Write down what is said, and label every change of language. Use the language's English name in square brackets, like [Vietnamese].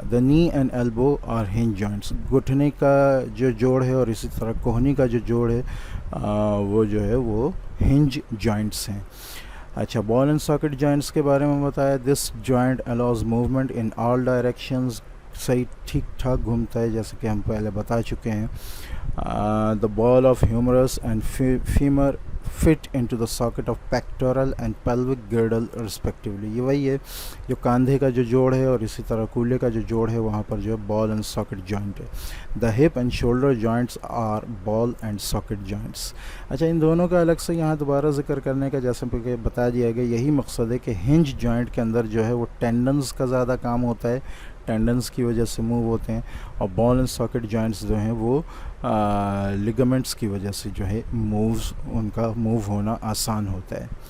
[English] The knee and elbow are hinge joints. [Urdu] گھٹنے کا جو جوڑ ہے اور اسی طرح کوہنی کا جو جوڑ ہے وہ جو ہے وہ ہنج جوائنٹس ہیں. اچھا, بال اینڈ ساکٹ جوائنٹس کے بارے میں بتایا. [English] This joint allows movement in all directions. [Urdu] صحیح ٹھیک ٹھاک گھومتا ہے جیسے کہ ہم پہلے بتا چکے ہیں. [English] The ball of humerus and femur fit into the socket of pectoral and pelvic girdle respectively. [Urdu] یہ وہی ہے جو کاندھے کا جو جوڑ ہے اور اسی طرح کولے کا جو جوڑ ہے وہاں پر جو ہے بال اینڈ ساکٹ جوائنٹ ہے. [English] The hip and shoulder joints are ball and socket joints. [Urdu] اچھا, ان دونوں کا الگ سے یہاں دوبارہ ذکر کرنے کا جیسے کہ بتا دیا گیا یہی مقصد ہے کہ ہنج جوائنٹ کے اندر جو ہے وہ ٹینڈنز کا زیادہ کام ہوتا ہے, ٹینڈنز کی وجہ سے موو ہوتے ہیں, اور بال اینڈ ساکٹ جوائنٹس جو ہیں وہ لیگامنٹس کی وجہ سے جو ہے ان کا موو ہونا آسان ہوتا ہے.